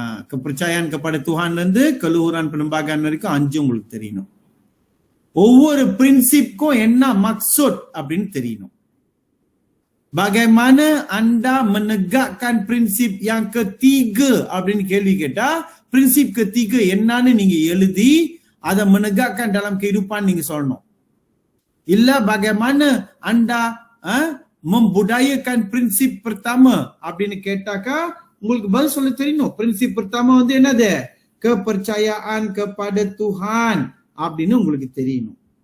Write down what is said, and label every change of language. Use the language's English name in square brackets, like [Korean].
[Tamil] kepercayaan kepada Tuhanல இருந்து keluhuran perlembagaan வரைக்கும் 5ம் உங்களுக்கு தெரியணும். ஒவ்வொரு பிரின்சிப்க்கும் என்ன maksud அப்படின்னு தெரியணும். [Malay] Bagaimana anda menegakkan prinsip yang ketiga [Tamil] அப்படின்னு கேள்வி கேட்டா, [Malay] prinsip ketiga [Tamil] என்னன்னு நீங்க எழுதி அதை [Malay] menegakkan dalam kehidupan [Tamil] நீங்க சொல்லணும். இல்ல [Malay] bagaimana anda membudayakan prinsip pertama [Tamil] அப்படின்னு கேட்டாக்கா உங்களுக்கு பதில் சொல்ல தெரியணும். prinsip pertama வந்து என்னது? kepercayaan kepada Tuhan அப்படின்னு உங்களுக்கு தெரியணும்.